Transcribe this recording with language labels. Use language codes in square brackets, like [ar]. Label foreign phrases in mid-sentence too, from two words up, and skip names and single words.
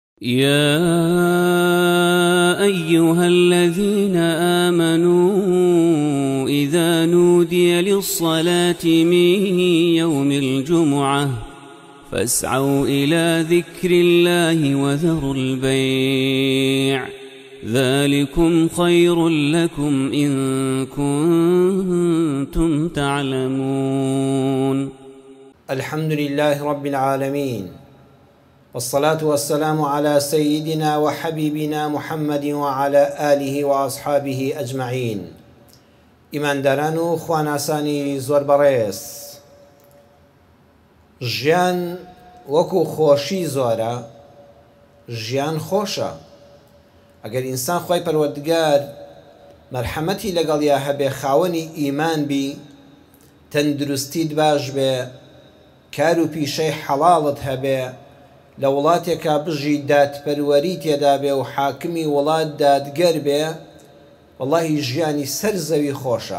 [ar] يا أيها الذين آمنوا إذا نودي للصلاة من يوم الجمعة فاسعوا إلى ذكر الله وذروا البيع ذلكم خير لكم إن كنتم تعلمون. الحمد لله رب العالمين، والصلاة والسلام على سيدنا وحبيبنا محمد وعلى آله وأصحابه أجمعين. [ckb] إيمان دارانو خواناساني زور بريس، ژیان وەکو خۆشی زۆرە، ژیان خۆشە. ئەگەر ئینسان خۆی پەروەردگار مەرحەمەتی لەگەڵیا هەبێ، خاوەنی ئیمان بی، تەندروستیت باش بێ، کار و پیشەی حەڵاڵت هەبێ، لە وڵاتێکا بژی دادپەروەری تێدا بێ و حاکمی وڵات دادگەر بێ، وەڵاهی ژیانی سەر زەوی خۆشە.